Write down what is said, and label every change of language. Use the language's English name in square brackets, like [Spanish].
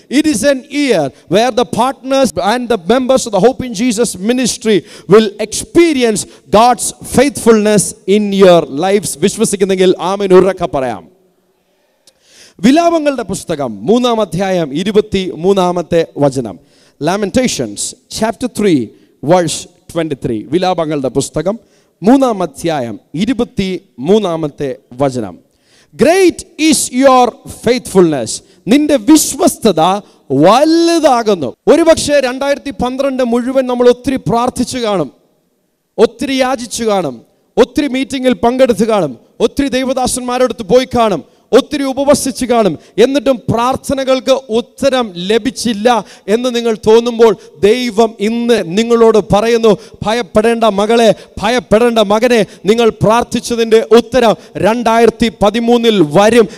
[English] It is an year where the partners and the members of the Hope in Jesus ministry will experience God's faithfulness in your lifes. [Malayalam] വിശ്വസിക്കുന്നെങ്കിൽ ആമേൻ ഉറക്കെ പറയാം. വിലാപങ്ങളുടെ പുസ്തകം 3-ാം അധ്യായം 23-ാമത്തെ വചനം. [English] Lamentations chapter 3 verse 23. [Malayalam] വിലാപങ്ങളുടെ പുസ്തകം 3-ാം അധ്യായം 23-ാമത്തെ വചനം. [English] Great is your faithfulness. [Malayalam] നിന്റെ വിശ്വസ്തത വലുതാകുന്നു. ഒരുപക്ഷെ 2012 മുഴുവൻ നമ്മൾ ഒത്തിരി പ്രാർത്ഥിച്ചു കാണും, ഒത്തിരി യാചിച്ചു കാണും, ഒത്തിരി മീറ്റിങ്ങിൽ പങ്കെടുത്ത് കാണും, ഒത്തിരി ദൈവദാസന്മാരടുത്ത് പോയി കാണും, ഒത്തിരി ഉപവസിച്ച് കാണും. എന്നിട്ടും പ്രാർത്ഥനകൾക്ക് ഉത്തരം ലഭിച്ചില്ല എന്ന് നിങ്ങൾ തോന്നുമ്പോൾ ദൈവം ഇന്ന് നിങ്ങളോട് പറയുന്നു, ഭയപ്പെടേണ്ട മകളെ, ഭയപ്പെടേണ്ട മകനെ, നിങ്ങൾ പ്രാർത്ഥിച്ചതിൻ്റെ ഉത്തരം 2013 വരും.